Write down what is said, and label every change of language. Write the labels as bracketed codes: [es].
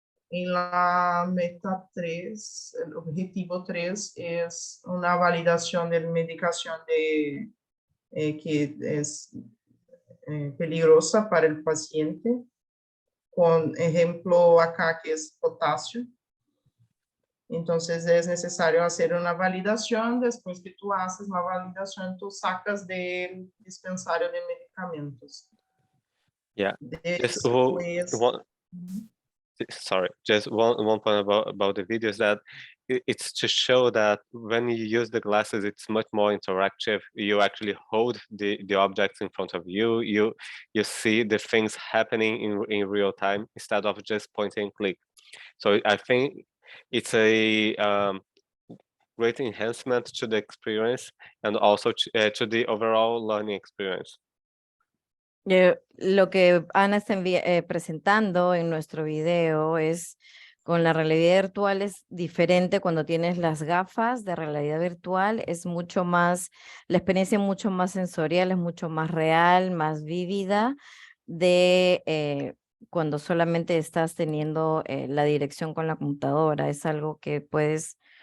[es] En la meta 3, el objetivo 3 es una validación de medicación que es peligrosa para el paciente. Con ejemplo acá que es potasio. Entonces es necesario hacer una validación. Después que tú haces la validación, tú sacas del dispensario de medicamentos. [en] Yeah. [es] Después, [en] Sorry, just one point about the video is that it's to show that when you use the glasses, it's much more interactive. You actually hold the objects in front of you. You see the things happening in real time instead of just point and click. So I think it's a great enhancement to the experience and also to the overall learning experience. [es] Lo que Ana está presentando en nuestro video es con la realidad virtual es diferente cuando tienes las gafas de realidad virtual, es mucho más, la experiencia es mucho más sensorial, es mucho más real, más vívida de cuando solamente estás teniendo la dirección con la computadora, es algo que puedes